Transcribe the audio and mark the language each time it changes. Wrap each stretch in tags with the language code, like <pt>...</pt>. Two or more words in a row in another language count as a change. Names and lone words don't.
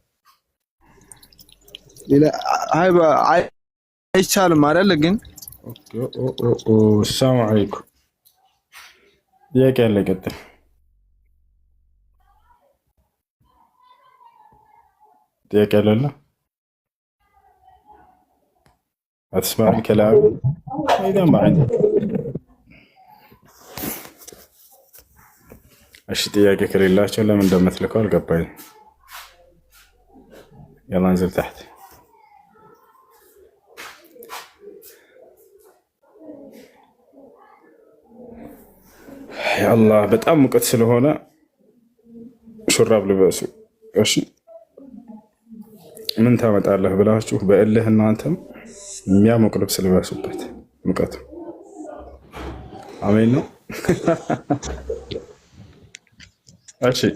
<am>ሌላ አይቻልም አይደል? ግን ሰላም አለይኩም ጥያቄ አለ? ቀጥል። ጥያቄ አለ?</am> <ar>أتسمع الكلام؟ إذا ما عندك</ar> <am>እሺ ጥያቄ ከሌላቸው ለምን እንደምትልከው አልገባኝ።</am> <ar>يلا انزل تحت يا الله</ar> <am>በጣም ሙቀት ስለሆነ ሹራብ ልበሱ። እሺ ምን ታመጣለህ ብላችሁ በእልህ እናንተም የሚያሞቅ ልብስ ልበሱበት። ሙቀቱ አሜን ነው። እሺ</am>